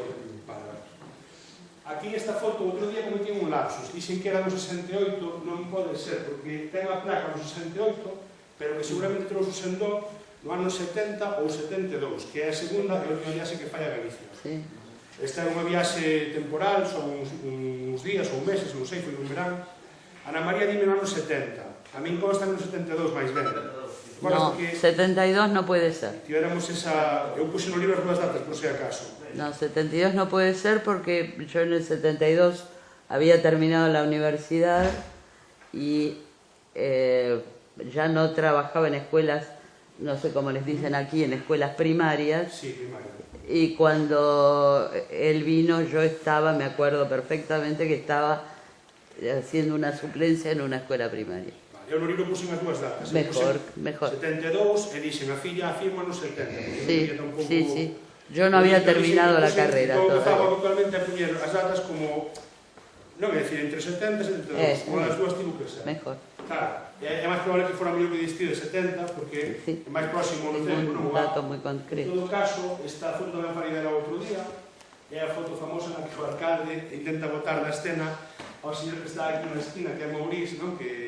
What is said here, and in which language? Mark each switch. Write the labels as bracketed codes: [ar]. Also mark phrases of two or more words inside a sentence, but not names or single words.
[gl] Aquí esta foto, outro día cometí un lapsus, dixen que era do 68, non pode ser, porque ten a placa do 68, pero que seguramente trouxe o Sendón no ano 70 ou 72, que é a segunda e última viaxe que fai a Galicia. Esta é unha viaxe temporal, son uns días ou meses, non sei, foi un verán. Ana María dime no ano 70, a min consta no 72 máis ben. [es] No, 72 no puede ser. [gl] Tivéramos esa... Eu puse no libro as datas, por si acaso. [es] No, 72 no puede ser porque yo en el 72 había terminado la universidad y ya no trabajaba en escuelas, no sé cómo les dicen aquí, en escuelas primarias. Sí, primarias. Y cuando él vino yo estaba, me acuerdo perfectamente que estaba haciendo una suplencia en una escuela primaria. [gl] Eu no libro puse as dúas datas. [es] Mejor. [gl] 72 e dixen a filla afirma no 70. [es] Sí. Yo no había terminado la carrera todavía. [gl] Estaba habitualmente a poñer as datas como, non é dicir, entre 70 e 72, como as dúas tivo que ser. [es] Mejor. [gl] Claro, é máis probable que fora mellor que distir de 70, porque é máis próximo no tempo, non? Un dato moi concreto. En todo caso, esta foto tamén farei dela outro día, é a foto famosa na que o alcalde intenta botar da escena ao señor que está aquí na esquina, que é Mauriz, non?